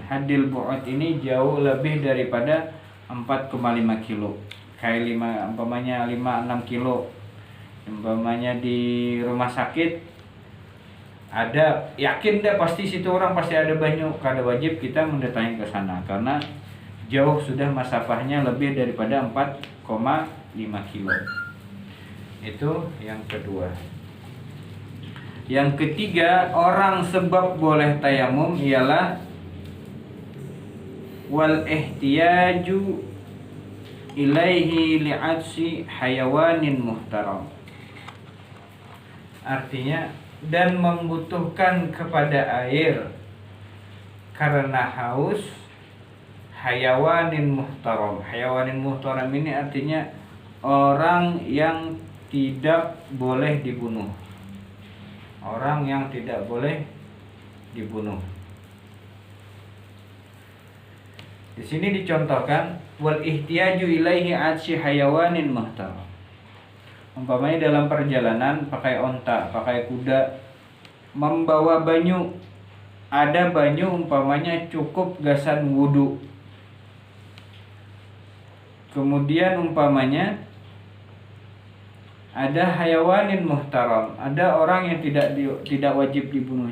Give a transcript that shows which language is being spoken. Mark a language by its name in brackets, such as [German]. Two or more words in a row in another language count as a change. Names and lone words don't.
[Arabic] حد البعد [Indonesian] ini jauh lebih daripada 4,5 kilo. Kayak umpamanya 5-6 kilo. Umpamanya di rumah sakit ada, yakin deh pasti situ orang pasti ada banyu, kada wajib kita mendatangi ke sana karena jauh sudah masafahnya lebih daripada 4,5 kilo. Itu yang kedua. Yang ketiga, orang sebab boleh tayamum ialah [Arabic] والاحتياج إليه لعطش حيوان محترم. [Indonesian] Artinya, dan membutuhkan kepada air karena haus [Arabic] حيوان محترم. حيوان محترم [Indonesian] ini artinya orang yang tidak boleh dibunuh. Orang yang tidak boleh dibunuh. Di sini dicontohkan [Arabic] والاحتياج إليه عطش حيوان محترم. [Indonesian] Umpamanya dalam perjalanan pakai onta, pakai kuda, membawa banyu. Ada banyu umpamanya cukup gasan wudu. Kemudian umpamanya ada [Arabic] حيوان محترم, [Indonesian] ada orang yang tidak wajib dibunuh.